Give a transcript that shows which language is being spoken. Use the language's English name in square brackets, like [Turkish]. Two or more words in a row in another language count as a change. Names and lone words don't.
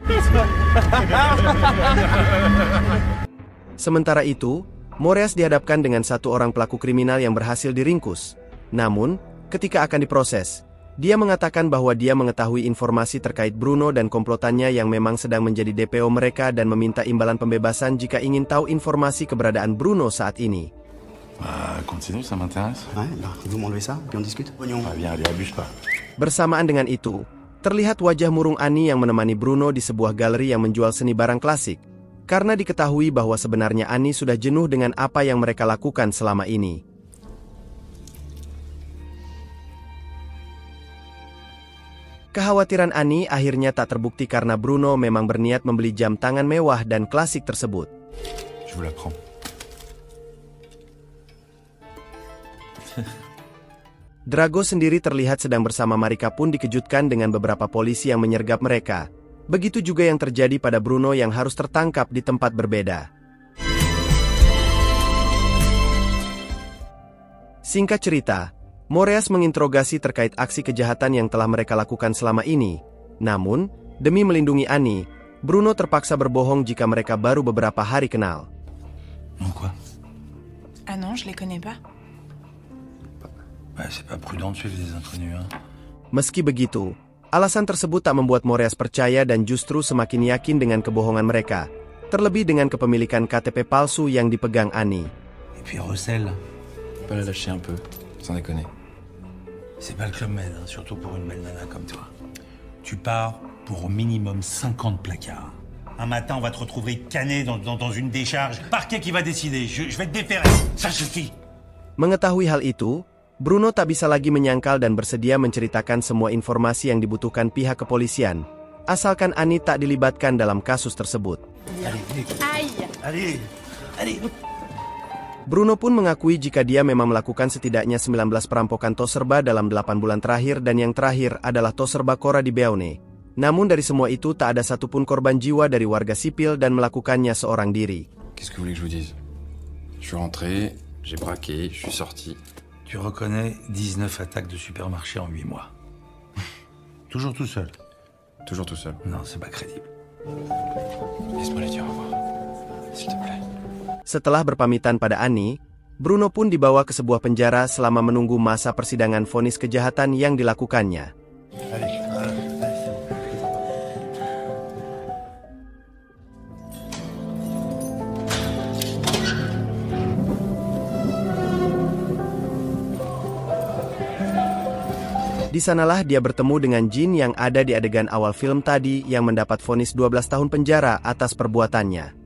[Indonesian] Sementara itu, Moreas dihadapkan dengan satu orang pelaku kriminal yang berhasil diringkus. Namun, ketika akan diproses, dia mengatakan bahwa dia mengetahui informasi terkait Bruno dan komplotannya yang memang sedang menjadi DPO mereka dan meminta imbalan pembebasan jika ingin tahu informasi keberadaan Bruno saat ini. [French] Continue, ça m'intéresse. Ouais, bah, vous m'enlevez ça, puis on discute. Viens, allez, abuse pas. [Indonesian] Bersamaan dengan itu, terlihat wajah murung Annie yang menemani Bruno di sebuah galeri yang menjual seni barang klasik, karena diketahui bahwa sebenarnya Annie sudah jenuh dengan apa yang mereka lakukan selama ini. Kekhawatiran Annie akhirnya tak terbukti karena Bruno memang berniat membeli jam tangan mewah dan klasik tersebut. [French] Je vous la prends. [Indonesian] Drago sendiri terlihat sedang bersama Marika pun dikejutkan dengan beberapa polisi yang menyergap mereka. Begitu juga yang terjadi pada Bruno yang harus tertangkap di tempat berbeda. Singkat cerita, Moreas menginterogasi terkait aksi kejahatan yang telah mereka lakukan selama ini. Namun, demi melindungi Annie, Bruno terpaksa berbohong jika mereka baru beberapa hari kenal. [French] Quoi? Ah non, je les connais pas. C'est pas prudent de suivre des inconnus, hein. [Indonesian] Meski begitu, alasan tersebut tak membuat Moreas percaya dan justru semakin yakin dengan kebohongan mereka, terlebih dengan kepemilikan KTP palsu yang dipegang Annie. [French] Et puis Rossel, Pas la lâcher un peu, sans déconner. c'est pas le Club Med, hein, surtout pour une belle nana comme toi. Tu pars pour au minimum 50 placards. Un matin, on va te retrouver cané dans une décharge. Parquet qui va décider. Je vais te déférer. Ça suffit. [Indonesian] Mengetahui hal itu, Bruno tak bisa lagi menyangkal dan bersedia menceritakan semua informasi yang dibutuhkan pihak kepolisian, asalkan Annie tak dilibatkan dalam kasus tersebut. [French] Allez. [Indonesian] Bruno pun mengakui jika dia memang melakukan setidaknya 19 perampokan Toserba dalam 8 bulan terakhir dan yang terakhir adalah Toserba Cora di Beaune. Namun dari semua itu tak ada satupun korban jiwa dari warga sipil dan melakukannya seorang diri. [French] Qu'est-ce que vous voulez que je vous dise? Je suis rentré, j'ai braqué, je suis sorti. Tu reconnais 19 attaques de supermarché en 8 mois. Toujours tout seul. Toujours tout seul. Non, c'est pas crédible. Laisse-moi lui dire au revoir, s'il te plaît. [Indonesian] Setelah berpamitan pada Annie, Bruno pun dibawa ke sebuah penjara selama menunggu masa persidangan vonis kejahatan yang dilakukannya. Di sanalah dia bertemu dengan Jin yang ada di adegan awal film tadi yang mendapat vonis 12 tahun penjara atas perbuatannya.